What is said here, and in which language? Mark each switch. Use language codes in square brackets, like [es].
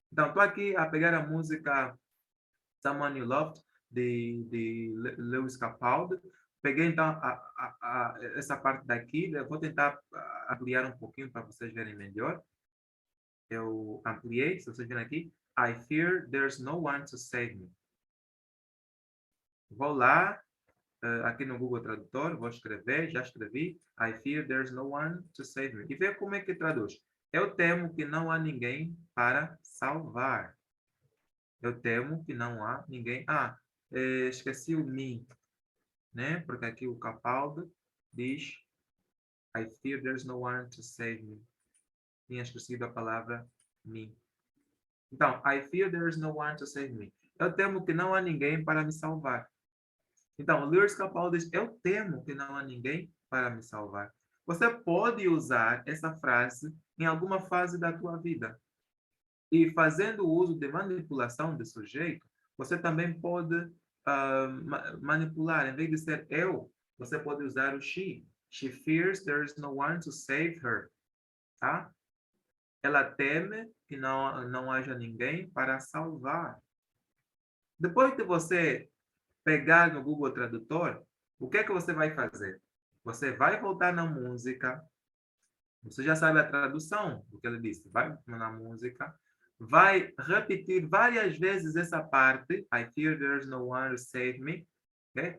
[pt] Então, estou aqui a pegar a música Someone You Loved, de Lewis Capaldi. Peguei, então, essa parte daqui. Eu vou tentar ampliar um pouquinho para vocês verem melhor. Eu ampliei, se vocês verem aqui. [en] I fear there's no one to save me. [pt] Vou lá, aqui no Google Tradutor, vou escrever, já escrevi. [en] I fear there's no one to save me. [pt] E ver como é que traduz. Eu temo que não há ninguém para salvar. Eu temo que não há ninguém. Esqueci o me, né? Porque aqui o Capaldi diz [en] I fear there's no one to save me. [pt] tinha esquecido a palavra me. [en] Então, I fear there is no one to save me. [pt] Eu temo que não há ninguém para me salvar. Então, Lewis Capaldi diz, eu temo que não há ninguém para me salvar. Você pode usar essa frase em alguma fase da tua vida. E fazendo uso de manipulação de sujeito, você também pode manipular. Em vez de ser eu, você pode usar o she. [en] She fears there is no one to save her. [pt] Tá? Ela teme que não haja ninguém para salvar. Depois de você pegar no Google Tradutor, o que é que você vai fazer? Você vai voltar na música, você já sabe a tradução do que ele disse, vai na música, vai repetir várias vezes essa parte, [en] I fear there's no one to save me, okay?